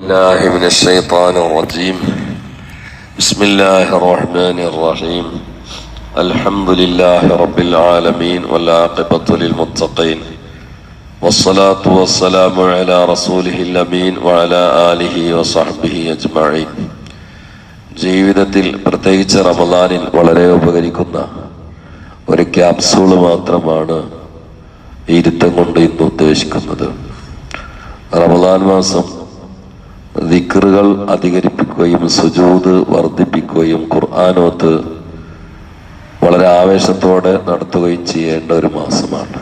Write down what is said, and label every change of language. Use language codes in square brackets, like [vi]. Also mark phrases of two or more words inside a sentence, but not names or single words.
[ar] الله من الشيطان الرجيم. بسم الله الرحمن الرحيم. الحمد لله رب العالمين والعاقبة للمتقين والصلاة والسلام على رسوله الأمين وعلى آله وصحبه أجمعين. [ml] ജീവിതത്തിൽ പ്രത്യേകിച്ച് റമദാനിൽ വളരെ ഉപകരിക്കുന്ന ഒരു ക്യാപ്സൂള് മാത്രമാണ് ഇരുത്തം കൊണ്ട് ഇന്ന് ഉദ്ദേശിക്കുന്നത്. റമദാൻ മാസം ദിക്റുകൾ അധികരിപ്പിക്കുകയും സുജൂദ് വർദ്ധിപ്പിക്കുകയും ഖുർആനോത്ത് വളരെ ആവേശത്തോടെ നടത്തുകയും ചെയ്യേണ്ട ഒരു മാസമാണ്.